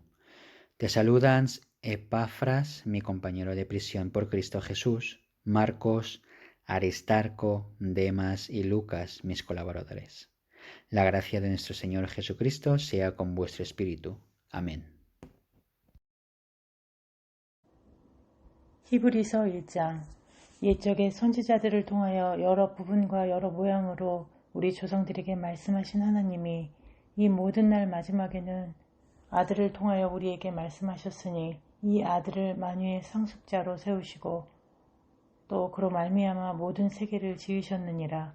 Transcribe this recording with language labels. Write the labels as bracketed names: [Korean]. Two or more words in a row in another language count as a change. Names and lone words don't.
[Spanish] Te saludan Epafras, mi compañero de prisión por Cristo Jesús, Marcos, Aristarco, Demas y Lucas, mis colaboradores. La gracia de nuestro Señor Jesucristo sea con vuestro espíritu. Amén. [Korean] 히브리서 1장. 옛적의 선지자들을 통하여 여러 부분과 여러 모양으로 우리 조상들에게 말씀하신 하나님이 이 모든 날 마지막에는 아들을 통하여 우리에게 말씀하셨으니 이 아들을 만유의 상속자로 세우시고 또 그로 말미암아 모든 세계를 지으셨느니라.